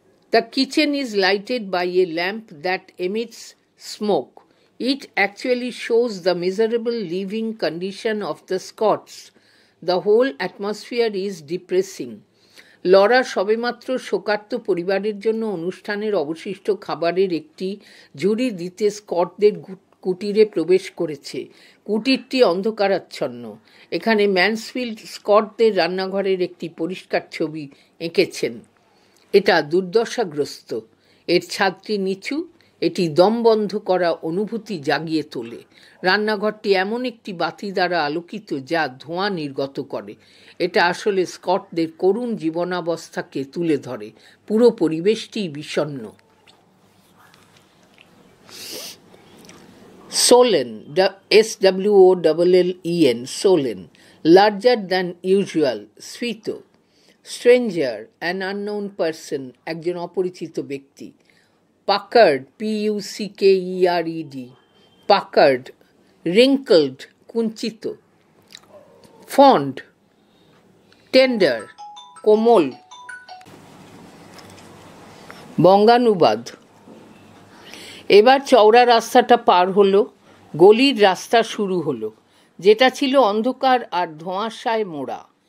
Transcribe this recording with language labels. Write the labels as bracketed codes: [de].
[en] The kitchen is lighted by a lamp that emits smoke. It actually shows the miserable living condition of the Scots. The whole atmosphere is depressing. [bn] Laura সবেমাত্র শোকার্ত পরিবারের জন্য অনুষ্ঠানের অবশিষ্ট খাবারের একটি ঝুড়ি দিতে স্কটদের কুটিরে প্রবেশ করেছে. কুটিরটি অন্ধকারাচ্ছন্ন. এখানে ম্যানসফিল্ড স্কটদের রান্নাঘরের একটি পরিষ্কার ছবি এঁকেছেন. এটা দুর্দশাগ্রস্ত. এর ছাদটি নিচু. এটি দম বন্ধ করা অনুভূতি জাগিয়ে তোলে. রান্নাঘরটি এমন একটি বাতি দ্বারা আলোকিত যা ধোঁয়া নির্গত করে. এটা আসলে স্কটদের করুণ জীবনাবস্থাকে তুলে ধরে. পুরো পরিবেশটি বিষণ্ণ. [en] Solen, SWOLLEN, Solen, larger than usual, Sfito. Stranger, an unknown person, [bn] একজন অপরিচিত ব্যক্তি. [en] Puckered, PUCKERED, puckered, wrinkled [bn] কুঞ্চিত, [en] fond tender [bn] কোমল। বঙ্গানুবাদ। এবার চওড়া রাস্তাটা পার হলো, গলির রাস্তা শুরু হলো, যেটা ছিল অন্ধকার আর ধোঁয়াশায় মোড়া।